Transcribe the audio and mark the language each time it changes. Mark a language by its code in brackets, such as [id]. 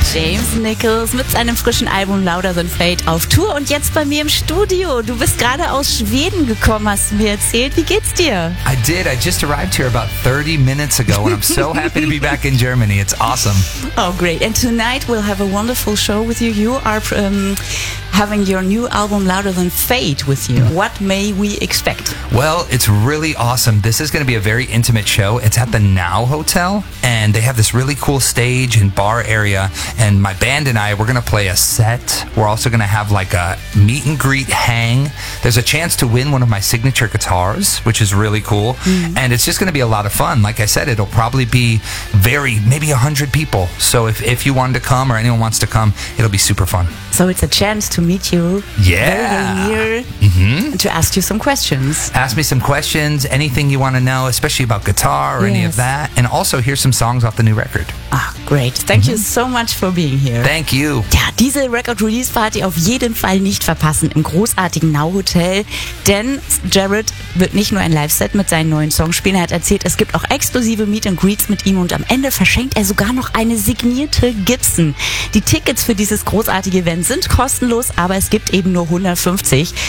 [de] James Nichols mit seinem frischen Album Louder Than Fate auf Tour und jetzt bei mir im Studio. Du bist gerade aus Schweden gekommen, hast du mir erzählt. Wie geht's dir? [en] I did. I just arrived here about 30 minutes ago and I'm so happy to be back in Germany. It's awesome. Oh, great. And tonight we'll have a wonderful show with you. You are having your new album Louder Than Fate with you. What may we expect? Well, it's really awesome. This is going to be a very intimate show. It's at the Now Hotel and they have this really cool stage and bar area, and my band and I, we're going to play a set. We're also going to have like a meet and greet hang. There's a chance to win one of my signature guitars, which is really cool. And it's just going to be a lot of fun. Like I said, it'll probably be maybe 100 people. So if you wanted to come or anyone wants to come, it'll be super fun. So it's a chance to meet you. Yeah. Here, to ask you some questions. Ask me some questions, anything you want to know, especially about guitar or any of that. And also hear some songs off the new record. Ah, great. Thank you so much for being here. Thank you. [de] Ja, diese Record Release Party auf jeden Fall nicht verpassen im großartigen Now Hotel. Denn Jared wird nicht nur ein Live-Set mit seinen neuen Songs spielen. Er hat erzählt, es gibt auch exklusive Meet and Greets mit ihm. Und am Ende verschenkt er sogar noch eine signierte Gibson. Die Tickets für dieses großartige Event sind kostenlos, aber es gibt eben nur 150.